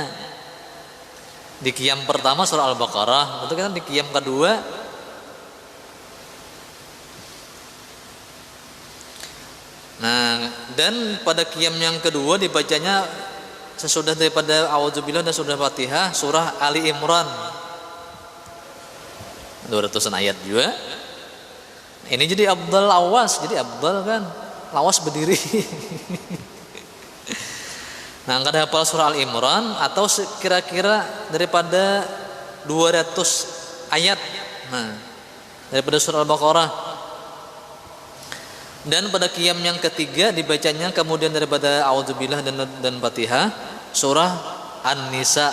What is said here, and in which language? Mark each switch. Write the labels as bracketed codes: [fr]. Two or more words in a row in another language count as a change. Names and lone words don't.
[id] Di qiyam pertama surah Al-Baqarah, betul kan? Di qiyam kedua nah, dan pada qiyam yang kedua dibacanya sesudah daripada A'udzubillah dan sudah Fatihah surah Ali Imran 200-an ayat juga. Ini jadi abdal lawas, jadi abdal kan lawas berdiri. Nah, kada hafal surah Al Imran atau kira-kira daripada 200 ayat. Nah, daripada surah Al-Baqarah. Dan pada qiyam yang ketiga dibacanya kemudian daripada A'udzubillah dan Fatihah surah An-Nisa.